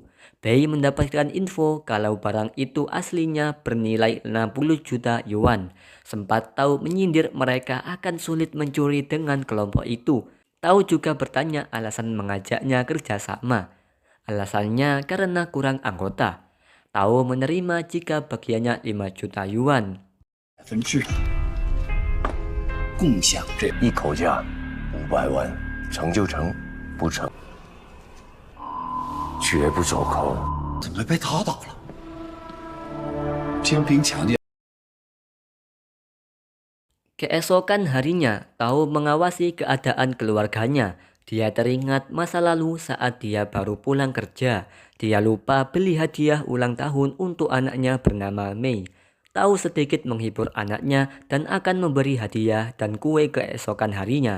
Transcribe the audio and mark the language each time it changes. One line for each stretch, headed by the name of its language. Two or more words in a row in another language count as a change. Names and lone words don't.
Indonesian: Bei mendapatkan info kalau barang itu aslinya bernilai 60 juta yuan. Sempat Tao menyindir mereka akan sulit mencuri dengan kelompok itu. Tao juga bertanya alasan mengajaknya kerjasama. Alasannya karena kurang anggota. Tao menerima jika bagiannya 5 juta yuan.
Chinese: 分制，共享这一口价500万，成就成，不成绝不走空。怎么被他打了？天平强调。
Indonesian: Keesokan harinya, Tao mengawasi keadaan keluarganya. Dia teringat masa lalu saat dia baru pulang kerja. Dia lupa beli hadiah ulang tahun untuk anaknya bernama Mei. Tao sedikit menghibur anaknya dan akan memberi hadiah dan kue keesokan harinya.